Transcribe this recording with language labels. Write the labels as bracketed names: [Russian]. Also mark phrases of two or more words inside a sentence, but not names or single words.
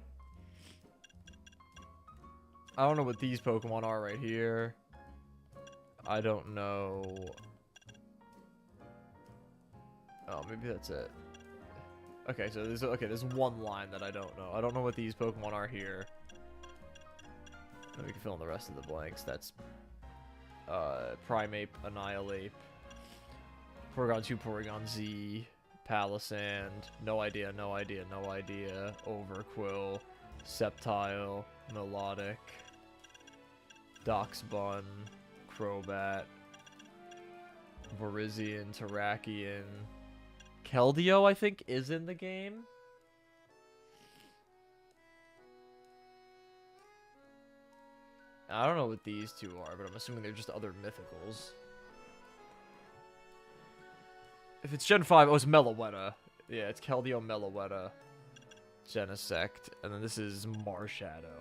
[English] I don't know what these Pokemon are right here. I don't know. Oh, maybe that's it. Okay, so there's one line that I don't know. I don't know what these Pokemon are here. And we can fill in the rest of the blanks. That's Primeape, Annihilape, Porygon 2, Porygon Z, Palisand, no idea, no idea, no idea, Overquill, Sceptile, Melodic, Doxbun, Crobat, Virizion, Terrakion, Keldeo, I think, is in the game. I don't know what these two are, but I'm assuming they're just other mythicals. If it's Gen 5, oh, it's Meloetta. Yeah, it's Keldeo, Meloetta, Genesect, and then this is Marshadow.